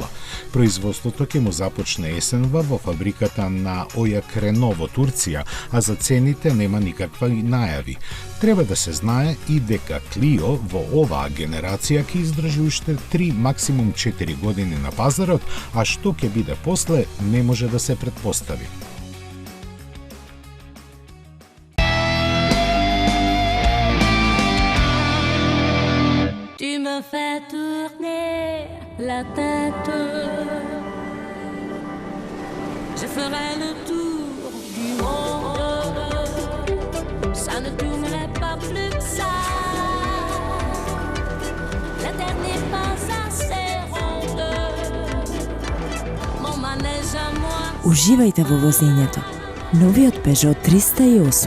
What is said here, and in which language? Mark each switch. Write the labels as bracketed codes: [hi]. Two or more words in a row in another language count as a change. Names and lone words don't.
[mk] Производството ќе му започне есенва во фабриката на Ојак Рено во Турција, а за цените нема никаква најави. Треба да се знае и дека Клио во оваа генерација ќе издржи уште 3, максимум 4 години на пазарот, а што ќе биде после не може да се претпостави. [fr] Tu me fais tourner la tête. Je ferai le tour du monde. Ça ne tournerait pas plus que ça. La terre n'est pas assez ronde. Mon manège à moi. [mk] Уживајте во возењето. Новиот Peugeot 308.